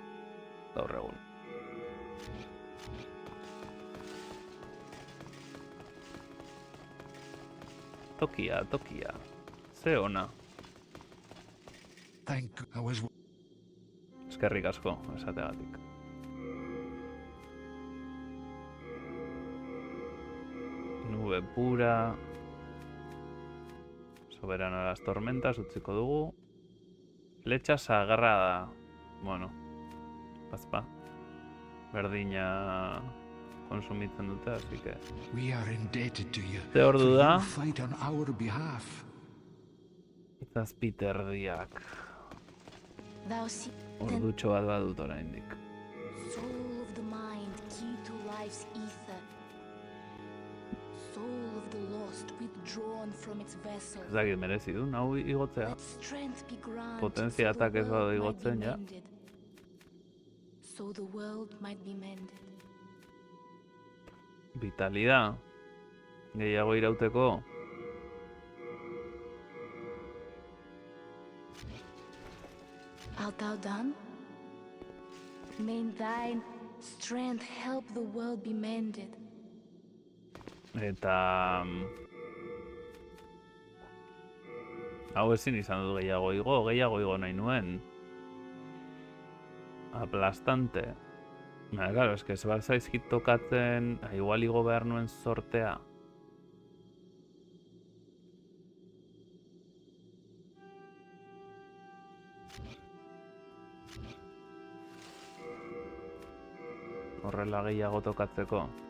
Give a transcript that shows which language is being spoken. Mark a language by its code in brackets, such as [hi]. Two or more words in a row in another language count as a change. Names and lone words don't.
[eu] Gaur egun. Tokia. Ze ona. Eskerrik asko, esategatik. [es] Nube pura. Soberano a las tormentas, [eu] utziko dugu. [es] Flecha sagrada. Bueno, bazpa. [eu] Berdina konsumitzen dute, [es] así que... [eu] Ze ordu da? Zazpiterdiak. Ordutxo bat badut oraindik. [en] Soul of the mind, key to life's ether. Soul of the lost, withdrawn from its vessel. [eu] Ez dakit merezi du, hau igotzea. [en] Let strength be granted, [eu] Potentzia [en] so the [eu] atak ez badu [en] world might be [eu] igotzen, ja. [en] mended. So the world might be mended. [eu] Vitalidad. Gehiago irauteko. [en] Art thou done? May thine strength help the world be mended. [eu] Eta... Hau ezin izan dut gehiago igo nahi nuen. [es] Aplastante. Claro, es que [eu] ez bat zaizkit tokatzen, igual igo behar nuen sortea. Horrela gehiago tokatzeko.